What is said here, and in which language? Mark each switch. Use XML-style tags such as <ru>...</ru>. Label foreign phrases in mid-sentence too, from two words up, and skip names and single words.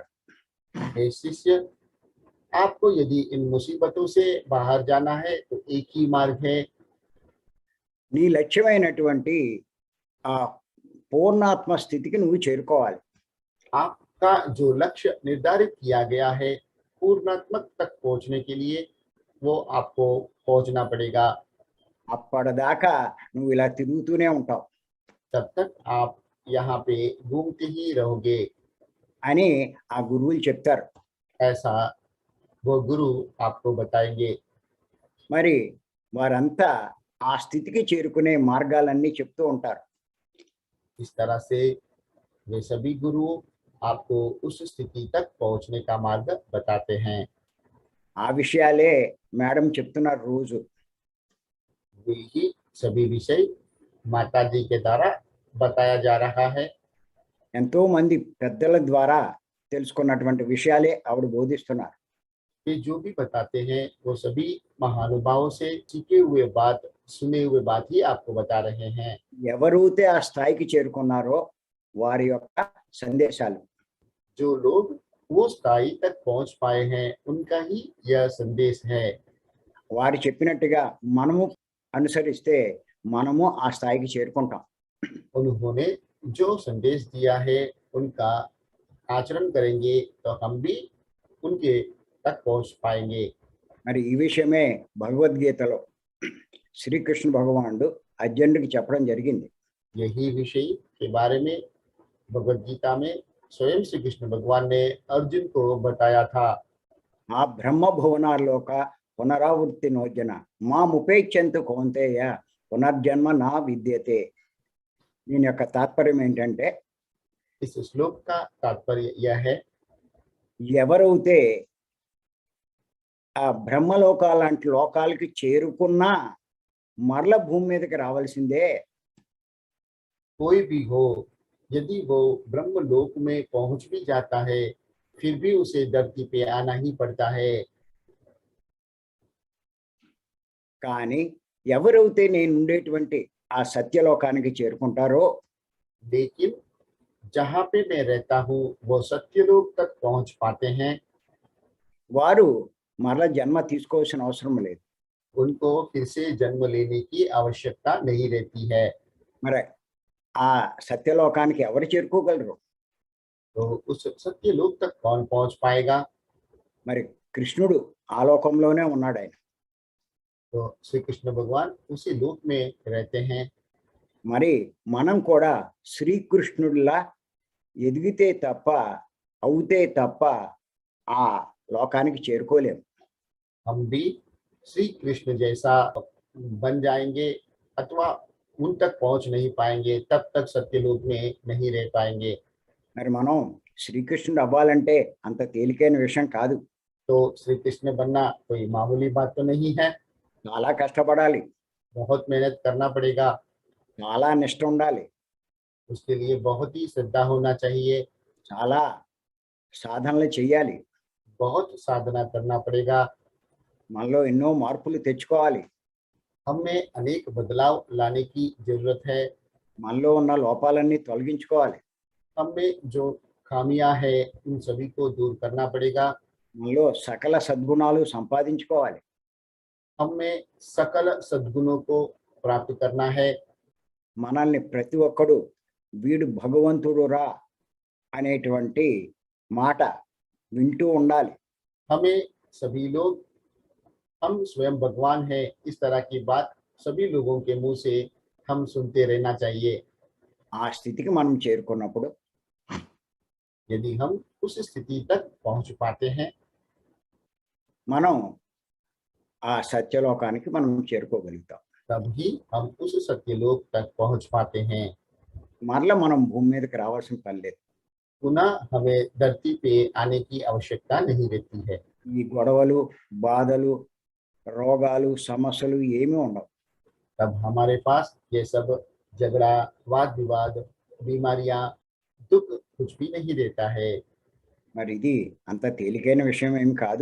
<hi>हे शिष्य, आपको यदि इन मुसीबतों से बाहर जाना है तो एक ही मार्ग है।</hi> <te>నీ లక్ష్యమైనటువంటి ఆ పూర్ణాత్మ స్థితికి నువ్వు చేరుకోవాలి.</te> <hi>आपका जो लक्ष्य निर्धारित किया गया है पूर्णात्मक तक पहुंचने के लिए वो आपको पहुंचना पड़ेगा।</hi> <te>అప్పటిదాకా నువ్వు ఇలా తిరుగుతూనే ఉంటావు</te> <hi>तब तक आप यहाँ पे घूमते ही रहोगे,</hi> <te>అని ఆ గురువులు చెప్తారు.</te> <hi>ऐसा वो गुरु आपको बताएंगे।</hi> <te>మరి వారంతా ఆ స్థితికి చేరుకునే మార్గాలన్నీ చెప్తూ ఉంటారు.</te> <hi>इस तरह से वे सभी गुरु आपको उस स्थिति तक पहुंचने का मार्ग बताते हैं।</hi> <te>ఆ విషయాలే మేడం చెప్తున్నారు రోజు.</te> <hi>वही सभी विषय माता जी के द्वारा बताया जा रहा है।</hi> <te>ఎంతో మంది పెద్దల ద్వారా తెలుసుకున్నటువంటి విషయాలే ఆవిడ బోధిస్తున్నారు.</te> <hi>वे जो भी बताते हैं वो सभी महानुभावों से सीखे हुए बात, सुने हुए बात ही आपको बता रहे हैं।</hi> <te>ఎవరైతే ఆ స్థాయికి చేరుకున్నారో వారి యొక్క సందేశాలు.</te> <hi>जो लोग वो स्थाई तक पहुंच पाए हैं उनका ही यह संदेश है।</hi> <te>వారు చెప్పినట్టుగా మనము అనుసరిస్తే మనము ఆ స్థాయికి చేరుకుంటాం.</te> <hi>उन्होंने जो संदेश दिया है उनका आचरण करेंगे तो हम भी उनके तक पहुंच पाएंगे।</hi> <te>మరి ఈ విషయమే భగవద్గీతలో శ్రీకృష్ణ భగవానుడు అర్జునుడికి చెప్పడం జరిగింది.</te> <hi>यही विषय के बारे में भगवद गीता में स्वयं श्री कृष्ण भगवान ने अर्जुन को बताया था।</hi> <sa>ఆ బ్రహ్మ భువనాల్లోక పునరావృత్తి నోజన మాముపేక్షంతు కౌంతేయ పునర్జన్మ నా విద్యతే.</sa> <te>దీని యొక్క తాత్పర్యం ఏంటంటే,</te> <hi>इस श्लोक का तात्पर्य यह है,</hi> <te>ఎవరైతే ఆ బ్రహ్మలోకాలాంటి లోకాలకి చేరుకున్నా మరల భూమి మీదకి రావాల్సిందే.</te> <hi>कोई भी हो यदि वो ब्रह्म लोक में पहुंच भी जाता है फिर भी उसे धरती पे आना ही पड़ता है।</hi> <te>కానీ ఎవరైతే నేను ఉండేటువంటి ఆ సత్యలోకానికి చేరుకుంటారో,</te> <hi>लेकिन जहाँ पे मैं रहता हूँ वो सत्यलोक तक पहुंच पाते हैं,</hi> <te>వారు మరల జన్మ తీసుకోవాల్సిన అవసరం లేదు.</te> <hi>उनको फिर से जन्म लेने की आवश्यकता नहीं रहती है।</hi> <te>మరి ఆ సత్యలోకానికి ఎవరు చేరుకోగలరు?</te> <hi>तो उस सत्यलोक तक कौन पहुंच पाएगा?</hi> <te>మరి కృష్ణుడు ఆ లోకంలోనే ఉన్నాడు. ఆయన</te> <hi>तो श्री कृष्ण भगवान उसी लोक में रहते हैं।</hi> <te>మరి మనం కూడా శ్రీకృష్ణుడిలా ఎదిగితే తప్ప అవుతే తప్ప ఆ లోకానికి చేరుకోలేము.</te> <hi>हम भी श्री कृष्ण जैसा बन जाएंगे अथवा उन तक पहुंच नहीं पाएंगे, तब तक सत्यलोक में नहीं रह पाएंगे।</hi> <te>మరి మనం శ్రీకృష్ణుడు అవ్వాలంటే అంత తేలికైన విషయం కాదు.</te> <hi>तो श्री कृष्ण बनना कोई मामूली बात तो नहीं है,</hi> <te>చాలా కష్టపడాలి,</te> <hi>बहुत मेहनत करना पड़ेगा,</hi> <te>చాలా నిష్ఠ ఉండాలి,</te> <hi>उसके लिए बहुत ही श्रद्धा होना चाहिए,</hi> <te>చాలా సాధనలు చేయాలి,</te> <hi>बहुत साधना करना पड़ेगा,</hi> <te>మనలో ఎన్నో మార్పులు తెచ్చుకోవాలి,</te> <hi>हमें अनेक बदलाव लाने की जरूरत है,</hi> <te>మనలో ఉన్న లోపాలన్నీ తొలగించుకోవాలి,</te> <hi>हमें जो खामियां है उन सभी को दूर करना पड़ेगा,</hi> <te>మనలో సకల సద్గుణాలు సంపాదించుకోవాలి.</te> <hi>हमें सकल सद्गुणों को प्राप्त करना है,</hi> <te>మనల్ని ప్రతి ఒక్కడు వీడు భగవంతుడు రా అనేటువంటి మాట వింటూ ఉండాలి.</te> <hi>हमें सभी लोग हम स्वयं भगवान हैं इस तरह की बात सभी लोगों के मुंह से हम सुनते रहना चाहिए।</hi> <te>ఆ స్థితికి మనం చేరుకున్నప్పుడు</te> <hi>यदि हम उस स्थिति तक पहुंच पाते हैं</hi> <te>మనం ఆ సత్యలోకానికి మనం చేరుకోగలుగుతాం.</te> <hi>तभी हम उस सत्यलोक तक पहुंच पाते हैं।</hi> <te>మరలా మనం భూమి మీదకి రావాల్సిన పని లేదు.</te> <hi>पुनः हमें धरती पे आने की आवश्यकता नहीं रहती है।</hi> <te>ఈ గొడవలు, బాధలు, రోగాలు, సమస్యలు ఏమీ ఉండవు.</te> <hi>तब हमारे पास ये सब झगड़ा, वाद विवाद, बीमारियां, दुख कुछ भी नहीं रहता है।</hi> <te>మరి ఇది అంత తేలికైన విషయం ఏమి కాదు.</te>